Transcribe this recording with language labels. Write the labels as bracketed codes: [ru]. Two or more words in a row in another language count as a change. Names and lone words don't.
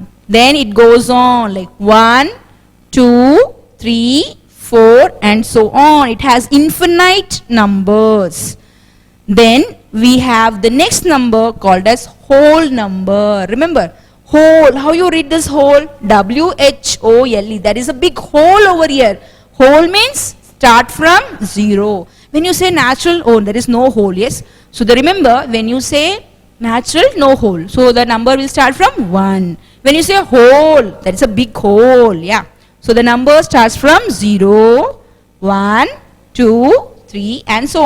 [en] Then it goes on like 1, 2, 3, 4 and so on. It has infinite numbers. Then we have the next number called as whole number. Remember, whole, how you read this whole? W-H-O-L-E. That is a big hole over here. Whole means start from 0. When you say natural, oh, there is no hole, yes. So remember, when you say natural, no hole. So the number will start from 1. When you say whole, that is a big hole, yeah. So the number starts from 0, 1, 2, 3 and so on.